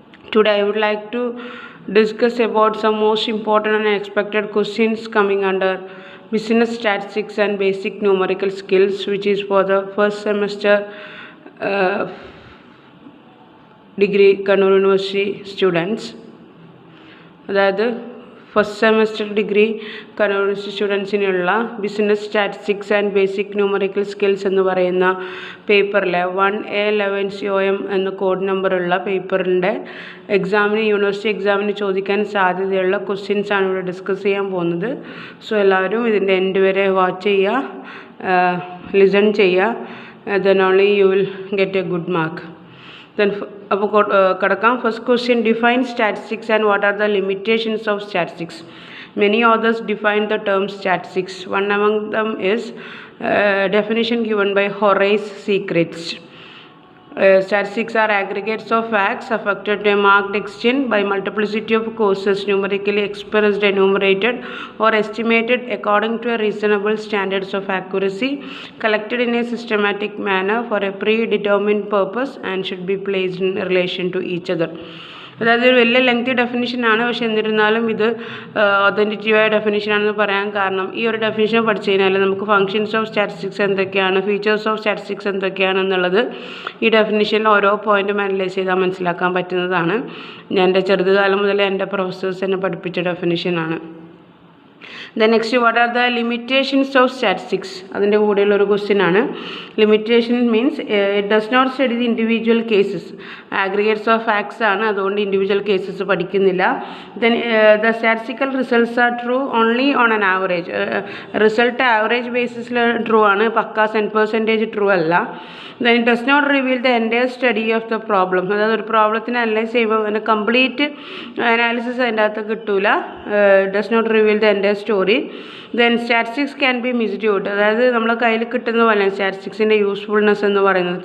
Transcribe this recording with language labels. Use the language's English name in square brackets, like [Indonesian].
[English] Today I would like to discuss about some most important and unexpected questions coming under business statistics and basic numerical skills, which is for the first semester uh, degree Kannur University students. [Malayalam] അതായത് first semester degree Kannur university സ്റ്റുഡൻസിനുള്ള business statistics and basic numerical skills എന്ന് പറയുന്ന പേപ്പറിലെ 1A11COM എന്ന code നമ്പറുള്ള പേപ്പറിൻ്റെ university എക്സാമിന് ചോദിക്കാൻ സാധ്യതയുള്ള questions ആണ് ഇവിടെ ഡിസ്കസ് ചെയ്യാൻ പോകുന്നത്. സോ എല്ലാവരും ഇതിൻ്റെ എൻഡ് വരെ വാച്ച് ചെയ്യുക, ലിസൺ ചെയ്യുക, [English] then only you will get a good mark. Then kadakam first question, define statistics and what are the limitations of statistics. Many authors define the term statistics. One among them is definition given by Horace Secrets. Statistics are aggregates of facts affected to a marked extent by multiplicity of causes, numerically expressed, enumerated or estimated according to a reasonable standards of accuracy, collected in a systematic manner for a predetermined purpose and should be placed in relation to each other. [Malayalam] അതായത് ഒരു വലിയ lengthy ഡെഫിനിഷനാണ്, പക്ഷെ എന്നിരുന്നാലും ഇത് ഒതൻറ്റിറ്റീവായ ഡെഫിനിഷനാണെന്ന് പറയാൻ കാരണം ഈ ഒരു ഡെഫിനിഷൻ പഠിച്ചു കഴിഞ്ഞാൽ നമുക്ക് ഫങ്ഷൻസ് ഓഫ് സ്റ്റാറ്റിസ്റ്റിക്സ് എന്തൊക്കെയാണ്, ഫീച്ചേഴ്സ് ഓഫ് സ്റ്റാറ്റിസ്റ്റിക്സ് എന്തൊക്കെയാണെന്നുള്ളത് ഈ ഡെഫിനിഷനിൽ ഓരോ പോയിൻറ്റും അനലൈസ് ചെയ്താൽ മനസ്സിലാക്കാൻ പറ്റുന്നതാണ്. ഞാൻ എൻ്റെ ചെറുതുകാലം മുതലേ എൻ്റെ പ്രൊഫസേഴ്സ് എന്നെ പഠിപ്പിച്ച ഡെഫിനിഷനാണ്. [English] Then next, what are the limitations of statistics? [Malayalam] അതിൻ്റെ കൂടെയുള്ള ഒരു ക്വസ്റ്റ്യൻ ആണ്. [English] Limitation means it does not study the individual cases. Aggregates of facts [Malayalam] ആണ്, അതുകൊണ്ട് ഇൻഡിവിജ്വൽ കേസസ് പഠിക്കുന്നില്ല. [English] Then the statistical results are true only on an average. [Malayalam] Result average ബേസിസിൽ true ആണ്, പക്ക 100% true അല്ല. [English] Then it does not reveal the entire study of the problem. [Malayalam] അതായത് ഒരു പ്രോബ്ലത്തിനെ analyse ചെയ്യുമ്പോൾ അതിന് complete analysis അതിൻ്റെ അകത്ത് കിട്ടൂല. [English] Does not reveal the entire story. Then statistics can be misused. [Malayalam] അതായത് നമ്മളെ കയ്യിൽ കിട്ടുന്ന പോലെ സ്റ്റാറ്റിസ്റ്റിക്സിൻ്റെ യൂസ്ഫുൾനെസ് എന്ന് പറയുന്നത്.